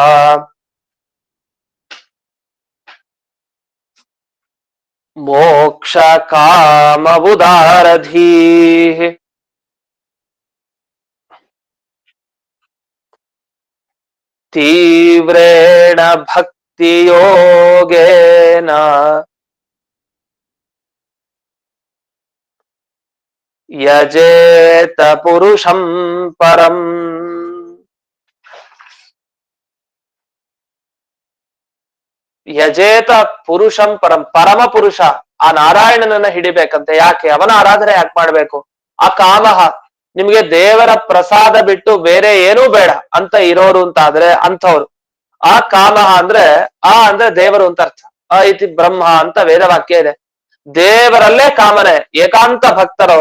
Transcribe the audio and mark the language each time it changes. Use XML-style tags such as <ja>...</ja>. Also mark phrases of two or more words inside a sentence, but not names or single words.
<sa>ಮೋಕ್ಷ ಕಾಮ ಉದಾರಧೀ ತೀವ್ರೇಣ ಭಕ್ತಿ ಯೋಗೇನ ಯಜೇತ ಪುರುಷಂ ಪರಂ. ಯಜೇತ ಪುರುಷಂ ಪರಂ,</sa> <kn>ಪರಮ ಪುರುಷ ಆ ನಾರಾಯಣನನ್ನ ಹಿಡಿಬೇಕಂತೆ. ಯಾಕೆ? ಅವನ ಆರಾಧನೆ ಯಾಕೆ ಮಾಡ್ಬೇಕು? ಆ ಕಾಮಹ, ನಿಮ್ಗೆ ದೇವರ ಪ್ರಸಾದ ಬಿಟ್ಟು ಬೇರೆ ಏನೂ ಬೇಡ ಅಂತ ಇರೋರು ಅಂತ ಆದ್ರೆ ಅಂಥವ್ರು. ಆ ಕಾಮಹ ಅಂದ್ರೆ ಆ ಅಂದ್ರೆ ದೇವರು ಅಂತ ಅರ್ಥ.</kn> <sa>ಅ ಇತಿ ಬ್ರಹ್ಮ</sa> <kn>ಅಂತ ವೇದವಾಕ್ಯ ಇದೆ. ದೇವರಲ್ಲೇ ಕಾಮನೆ, ಏಕಾಂತ ಭಕ್ತರವರು.</kn>